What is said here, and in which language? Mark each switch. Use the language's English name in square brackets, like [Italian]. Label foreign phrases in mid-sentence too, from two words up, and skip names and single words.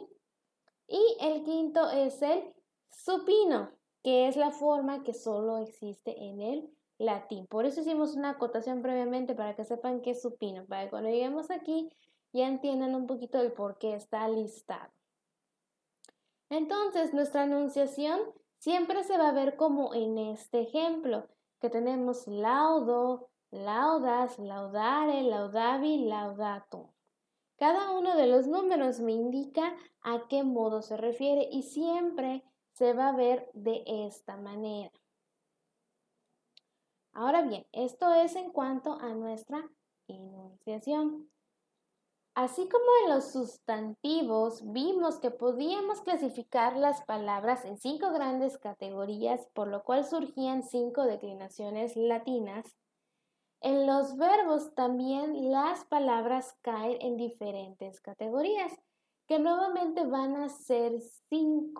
[Spanish] Y el quinto es el supino, que es la forma que solo existe en el latín. Por eso hicimos una acotación previamente para que sepan qué es supino, para que cuando lleguemos aquí ya entiendan un poquito el por qué está listado. Entonces, nuestra enunciación siempre se va a ver como en este ejemplo, que tenemos [Latin] laudo, laudas, laudare, laudavi, laudatum. [Spanish] Cada uno de los números me indica a qué modo se refiere y siempre se va a ver de esta manera. Ahora bien, esto es en cuanto a nuestra enunciación. Así como en los sustantivos vimos que podíamos clasificar las palabras en 5 grandes categorías, por lo cual surgían 5 declinaciones latinas, en los verbos también las palabras caen en diferentes categorías, que nuevamente van a ser 5.